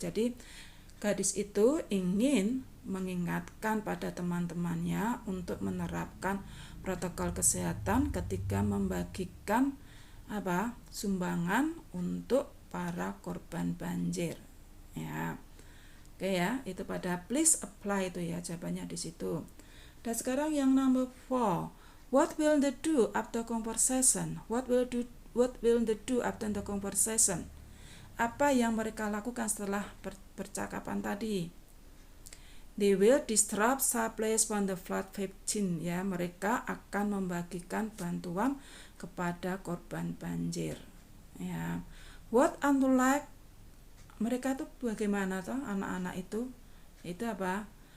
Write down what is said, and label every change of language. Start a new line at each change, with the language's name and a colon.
Indonesian: Jadi gadis itu ingin mengingatkan pada teman-temannya untuk menerapkan protokol kesehatan ketika membagikan sumbangan untuk para korban banjir ya. Oke ya, itu pada please apply itu ya jawabannya di situ. Dan sekarang yang number 4.
English: What will they do after conversation? What will they do after the conversation?
Indonesian: Apa yang mereka lakukan setelah percakapan tadi?
English: They will distribute supplies from the flood victim ya.
Indonesian: Mereka akan membagikan bantuan kepada korban banjir ya.
English: What are they like?
Indonesian: Mereka itu bagaimana toh anak-anak itu? Itu apa?